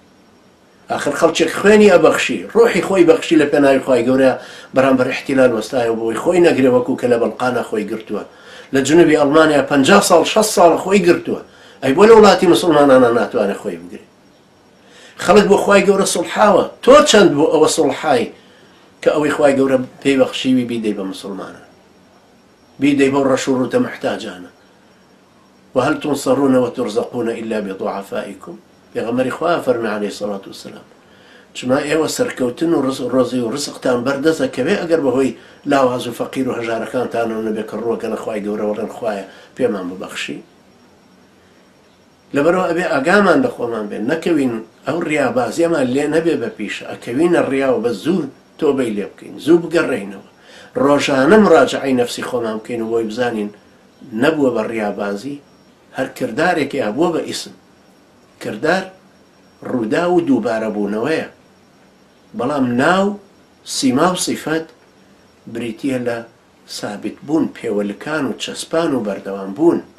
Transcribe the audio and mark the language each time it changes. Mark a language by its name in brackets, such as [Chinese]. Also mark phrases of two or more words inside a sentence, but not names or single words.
[Central Kurdish] آخر خەڵکێک خوێنی ئەبەخشی، ڕۆحی خۆی بەخشی لە پێناوی خوای گەورە بەرامبەر احتیلال وەستایە بۆی خۆی نەگرێ، وەکو کە لە بەڵقانە خۆی گرتووە، لە جنوبی ئەڵمانیا 50 ساڵ 60 ساڵ خۆی گرتووە، ئەی بۆ لە وڵاتی مسلمانانە ناتوانێت خۆی بگرێت. خەڵک بۆ خوای گەورە سڵحاوە، تۆ چەند بۆ ئەوە سڵحای کە ئەوەی خوای گەورە پێی بەخشیوی بیدەی بە مسلمانە، بیدەی بەو ڕەش و ڕوتە محتاجانە. [Arabic] وهل تنصرون وترزقون إلا بضعفائكم. [Central Kurdish] پێغەمبەری خوا فەرمی [Arabic] عەلەیهی سەڵات وسەلام [Central Kurdish] چما ئێوە سەرکەوتن و ڕۆزی و ڕزقتان بەردەستەکەوێ ئەگەر بەهۆی لاواز و فەقیر و هەژارەکانتانەوە نەبێ کە ڕۆگەنە خوای گەورە وەڵێن خوایە پێمان ببەخشی. لەبەرەوە ئەبێ ئاگامان لە خۆمان بێن، نەکەوین ئەو ڕیابازیەمان لێ نەبێ بە پیشە، ئەکەوینە ڕیاوە بە زوو تۆبەی لێ بکەین، زوو بگەڕێینەوە، ڕۆژانە مراجعەی نەفسی خۆمان بکەین و بۆی بزانین نەبووە بە ڕیابازی، هەر کردارێکی هەبووە بە ئیسم، کردار ڕوودا و دووبارە بوونەوەیە، بەڵام ناو سیما و سیفەت بریتیە لە سابت بوون، پێوەلکان و چەسپان و بەردەوام بوون.